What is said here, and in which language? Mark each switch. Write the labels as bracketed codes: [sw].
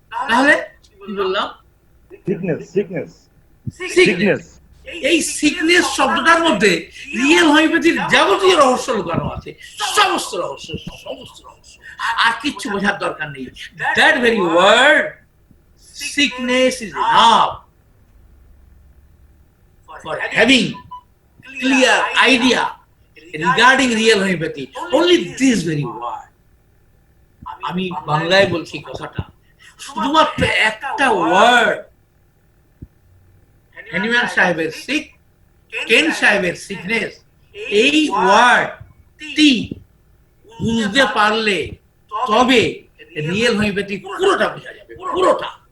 [bn] তাহলে কি বললাম? Sickness, sickness, sickness. সিকনেস। এই সিকনেস শব্দটার মধ্যে রিয়েল হোমিওপ্যাথির যাবতীয় রহস্য লুকানো আছে, সমস্ত রহস্য, সমস্ত রহস্য। আর কিচ্ছু বোঝার দরকার নেই। [en] That very word sickness is enough for having clear idea regarding real homeopathy. Only this very word. [bn] আমি বাংলায় বলছি কথাটা, শুধুমাত্র একটা ওয়ার্ড, হ্যানিম্যান সাহেবের সিক, কেন সাহেবের সিকনেস, এই ওয়ার্ডটি বুঝতে পারলে তবে রিয়েল হোমিওপ্যাথি পুরোটা বোঝা যাবে, পুরোটা।